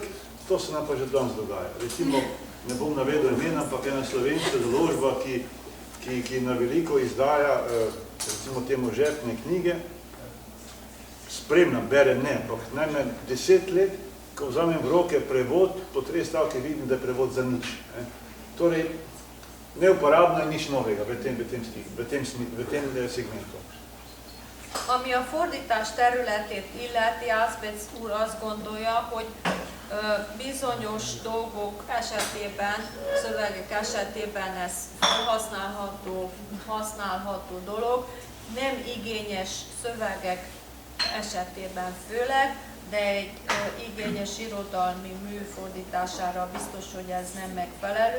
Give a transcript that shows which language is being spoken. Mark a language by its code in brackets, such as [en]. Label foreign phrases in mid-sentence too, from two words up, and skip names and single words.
[sl] To se nam pa že danes dogaja. Recimo, ne bom navedel imena, ampak ena slovenska založba, ki na veliko izdaja, recimo temu žepne knjige, spremljam, berem ne, ampak najmanj 10 let, ko vzamem v roke prevod, po 3 stavke vidim, da je prevod za nič. Torej, neuporabno je nič novega v tem segmentu. [hu] Ami a fordítás területét illeti, Jászbec úr azt gondolja, hogy bizonyos dolgok esetében, szövegek esetében ez használható dolog, nem igényes szövegek esetében főleg, de egy igényes irodalmi mű fordítására biztos, hogy ez nem megfelelő.